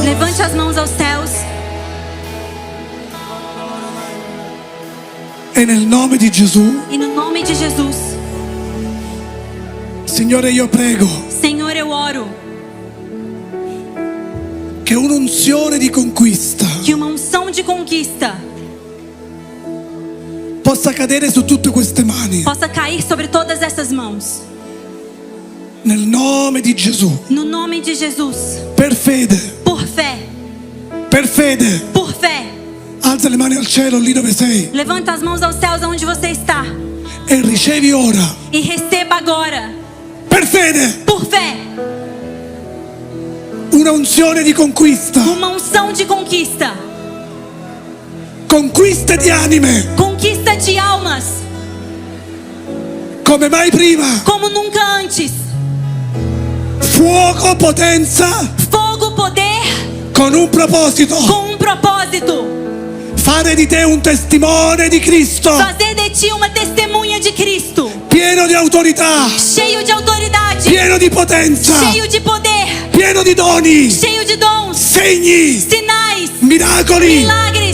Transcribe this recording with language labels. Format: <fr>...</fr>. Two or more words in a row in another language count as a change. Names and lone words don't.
<pt>Levante as mãos aos céus.</pt> <it>E nel nome di Gesù,</it> <pt>E no nome de Jesus,</pt> <it>Signore, io prego</it> <pt>Senhor, eu oro</pt> <it>che un'unzione di conquista</it> <pt>que uma unção de conquista</pt> <it>possa cadere su tutte queste mani.</it> <pt>possa cair sobre todas essas mãos.</pt> <it>Nel nome di Gesù.</it> <pt>No nome de Jesus.</pt> <it>Per fede.</it> <pt>Por fé.</pt> <it>Per fede.</it> <pt>Por fé.</pt> <it>Alza le mani al cielo lì dove sei.</it> <pt>Levanta as mãos aos céus aonde você está.</pt> <it>E ricevi ora.</it> <pt>E receba agora.</pt> <it>Per fede.</it> <pt>Por fé.</pt> <it>Una unzione di conquista.</it> <pt>Uma unção de conquista.</pt> <it>Conquiste di anime.</it> <pt>Conquista de almas.</pt> <it>Come mai prima.</it> <pt>Como nunca antes.</pt> <it>Fuoco, potenza.</it> <pt>Fogo, poder.</pt> <it>Con un proposito.</it> <pt>Com propósito.</pt> <it>Fare di te un testimone di Cristo.</it> <pt>Fazer de ti uma testemunha de Cristo.</pt> <it>Pieno di autorità.</it> <pt>Cheio de autoridade.</pt> <it>Pieno di potenza.</it> <pt>Cheio de poder.</pt> <it>Pieno di doni.</it> <pt>Cheio de dons.</pt> <it>Segni.</it> <pt>Sinais.</pt> <it>Miracoli.</it> <pt>Milagres.</pt>